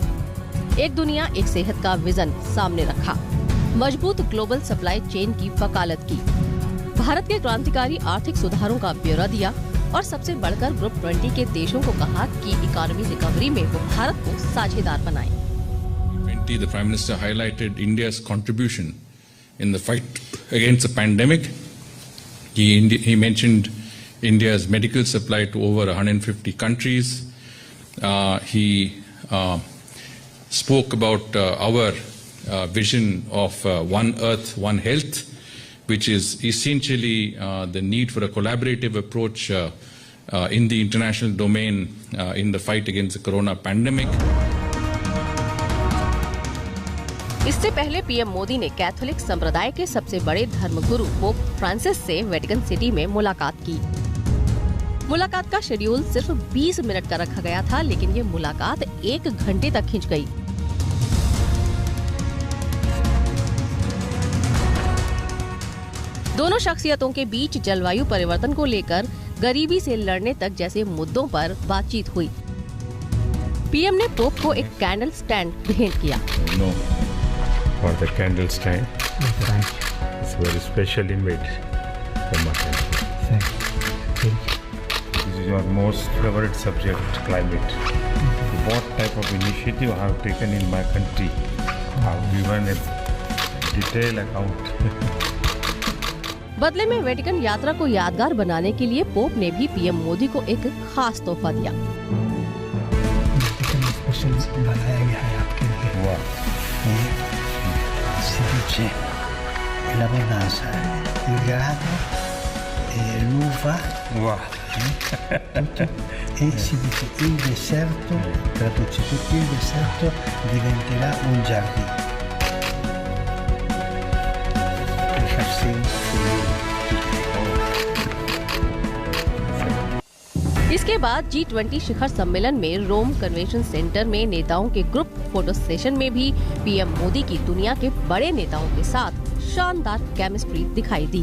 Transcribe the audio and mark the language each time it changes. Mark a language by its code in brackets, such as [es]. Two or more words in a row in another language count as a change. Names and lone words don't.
[hi] एक दुनिया एक सेहत का विजन सामने रखा। मजबूत [en] global supply chain [hi] की वकालत की। भारत के क्रांतिकारी आर्थिक सुधारों का ब्यौरा दिया और सबसे बढ़कर ग्रुप 20 के देशों को कहा कि [en] economy recovery [hi] में वो भारत को साझेदार बनाएं। [en] The Prime Minister highlighted India's contribution in the fight against the pandemic. He mentioned India's medical supply to over 150 countries. He spoke about our vision of One Earth, One Health, which is essentially the need for a collaborative approach in the international domain in the fight against the corona pandemic. [hi] इससे पहले पीएम मोदी ने कैथोलिक संप्रदाय के सबसे बड़े धर्मगुरु पोप फ्रांसिस से वेटिकन सिटी में मुलाकात की। मुलाकात का शेड्यूल सिर्फ 20 मिनट का रखा गया था, लेकिन ये मुलाकात 1 घंटे तक खिंच गई। दोनों शख्सियतों के बीच जलवायु परिवर्तन को लेकर गरीबी से लड़ने तक जैसे मुद्दों पर बातचीत हुई। पीएम ने पोप को एक [en] candle stand [hi] भेंट किया। [en] No, for the candle stand. It's very special image from my country. Thank you. This is your most favorite subject, climate. What type of initiative I have taken in my country? I have given a detailed account. [hi] बदले में वेटिकन यात्रा को यादगार बनाने के लिए पोप ने भी पीएम मोदी को एक खास तोहफा दिया। स्पेशल बनाया गया है आपके लिए। Wow. [it] Si dice la bonanza, il grano e l'uva. [en] Wow. [it] E si dice il deserto, traduce tutto, il deserto diventerà un giardino. [hi] इसके बाद G20 शिखर सम्मेलन में रोम कन्वेंशन सेंटर में नेताओं के [en] group photo session [hi] में भी पीएम मोदी की दुनिया के बड़े नेताओं के साथ शानदार केमिस्ट्री दिखाई दी।